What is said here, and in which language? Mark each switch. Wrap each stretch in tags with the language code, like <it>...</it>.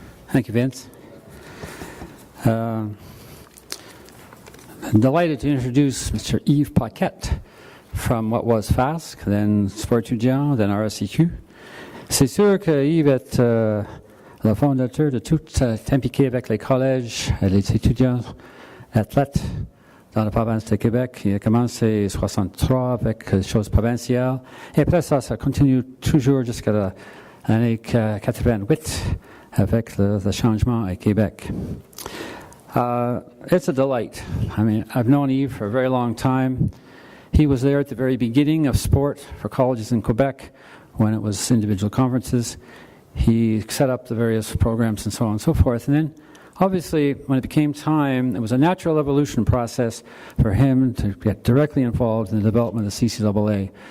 <en>Thank you, Vince. I'm delighted to introduce Mr. Yves Paquette from what was FASC, then Sport étudiant, then RSEQ.</en> <fr>C'est sûr que Yves est le fondateur de tout impliqué avec les collèges et les étudiants athlètes dans la province de Québec. Il a commencé en 1963 avec les choses provinciales. Et après ça continue toujours jusqu'à l'année 88 avec le changement à Québec.</fr> <en>It's a delight. I mean, I've known Yves for a very long time. He was there at the very beginning of sport for colleges in Quebec when it was individual conferences. He set up the various programs and so on and so forth. And then, obviously, when it became time, it was a natural evolution process for him to get directly involved in the development of the CCAA.</en>